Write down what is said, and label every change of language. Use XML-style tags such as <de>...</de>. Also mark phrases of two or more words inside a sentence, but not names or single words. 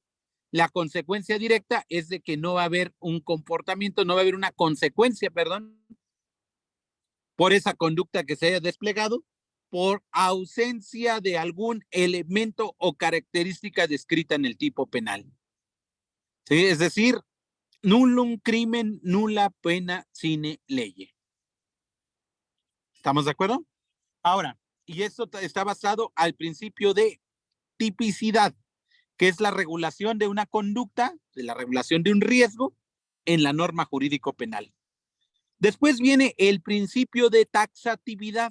<es>La consecuencia directa es de que no va a haber un comportamiento, no va a haber una consecuencia, perdón, por esa conducta que se haya desplegado, por ausencia de algún elemento o característica descrita en el tipo penal. ¿Sí? Es decir,</es> <la>nullum crimen, nulla pena sine leye.</la> <es>¿Estamos de acuerdo? Ahora, y esto está basado al principio de tipicidad, que es la regulación de una conducta, de la regulación de un riesgo en la norma jurídico penal. Después viene el principio de taxatividad.</es>